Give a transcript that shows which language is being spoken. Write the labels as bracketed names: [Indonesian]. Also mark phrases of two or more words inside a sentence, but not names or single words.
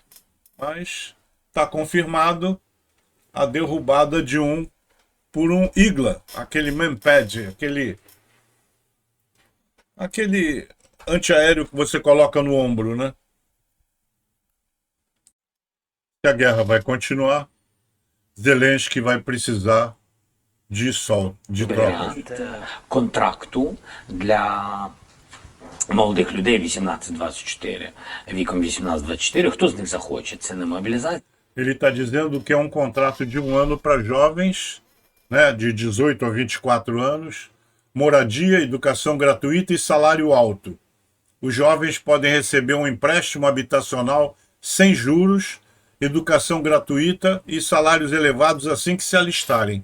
[Portuguese] Mas está confirmado a derrubada de um por um Igla, aquele manpad, aquele antiaéreo que você coloca no ombro, né? Se a guerra vai continuar, Zelensky vai precisar de tropas. [Ukrainian] Варіант контракту для молодих людей 18-24, віком 18-24. Хто з них захоче? Це не мобілізація. [Portuguese] Ele está dizendo que é um contrato de 1 ano para jovens, né, de 18 a 24 anos, moradia, educação gratuita e salário alto. Os jovens podem receber um empréstimo habitacional sem juros, educação gratuita e salários elevados assim que se alistarem.